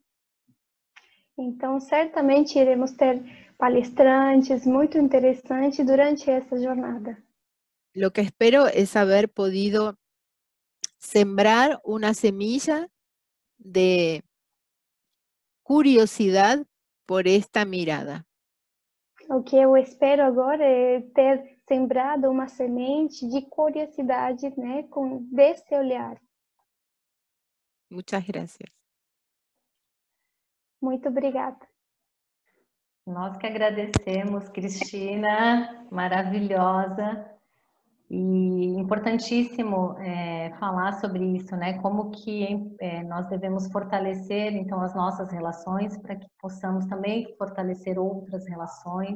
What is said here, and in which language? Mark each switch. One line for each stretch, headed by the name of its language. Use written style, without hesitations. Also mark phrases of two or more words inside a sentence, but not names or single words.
Portuguese: Então, certamente iremos ter palestrantes muito interessantes durante essa jornada.
Spanish: Lo que espero es haber podido sembrar una semilla de curiosidad por esta mirada.
Portuguese: O que eu espero agora é ter sembrado uma semente de curiosidade, né, desse olhar.
Spanish: Muchas gracias.
Portuguese: Muito obrigada. Nós que agradecemos, Cristina, maravilhosa. E importantíssimo falar sobre isso, né? Como que nós devemos fortalecer, então, as nossas relações para que possamos também fortalecer outras relações.